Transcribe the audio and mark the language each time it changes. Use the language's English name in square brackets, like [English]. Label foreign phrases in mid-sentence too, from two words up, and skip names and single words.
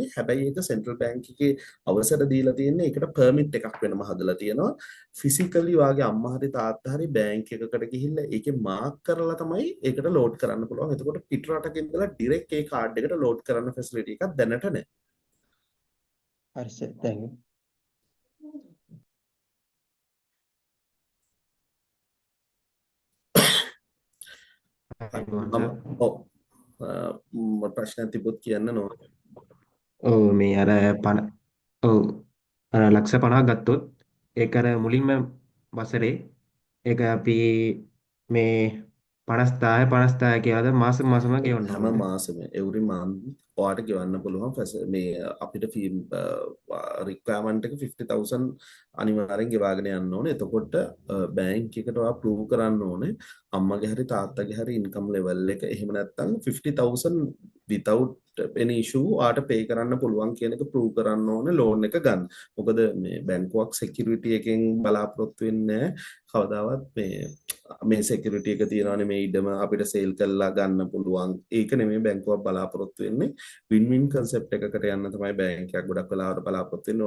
[Sinhala] හැබැයි ඒක සෙන්ට්‍රල් බැංක් එකේ අවසර දීලා තියෙන්නේ ඒකට පර්මිට් එකක් වෙනම හදලා තියෙනවා. ෆිසිකලි වාගේ අම්මා හරි තාත්තා හරි බැංක් එකකට ගිහිල්ලා ඒකේ මාක් කරලා තමයි ඒකට ලෝඩ් කරන්න පුළුවන්. එතකොට පිට රටක ඉඳලා ඩිරෙක්ට් ඒ කාඩ් එකට ලෝඩ් කරන්න ෆැසිලිටි එකක් දැනට නැහැ. හරි සර් [English] thank you. [Sinhala] ඔව් ප්‍රශ්න තිබුත් කියන්න නෝ. ඔව් මේ අර 50 ඔව් අර ලක්ෂ 50ක් ගත්තොත් ඒක අර මුලින්ම වසරේ ඒක අපි මේ 50000 කියලාද මාසෙම ගෙවන්න හැම ඕනද? මාසෙම [English] every month [Sinhala] ඔයාට ගෙවන්න පුළුවන් මේ අපිට ෆී රික්වයර්මන්ට් එක 50000 අනිවාර්යෙන් ගෙවාගෙන යන්න ඕනේ. එතකොට බැංක් එකට ඔයා ප්‍රූව් කරන්න ඕනේ අම්මගේ හරි තාත්තගේ හරි ඉන්කම් ලෙවල් එක. එහෙම නැත්නම් 50000 [English] without any issue [Sinhala] ඔයාට pay කරන්න පුළුවන් කියන එක ප්‍රූව් කරන්න ඕනේ ලෝන් එක ගන්න. මොකද මේ බැංකුවක් security එකෙන් බලාපොරොත්තු වෙන්නේ කවදාවත් මේ security එක තියනවානේ මේ ඉඩම අපිට සේල් කරලා ගන්න පුළුවන්. ඒක නෙමෙයි බැංකුවක් බලාපොරොත්තු වෙන්නේ. [English] win-win concept [Sinhala] එකකට යන්න තමයි බැංකයක් ගොඩක් වෙලාවට බලාපොරොත්තු වෙන්නේ.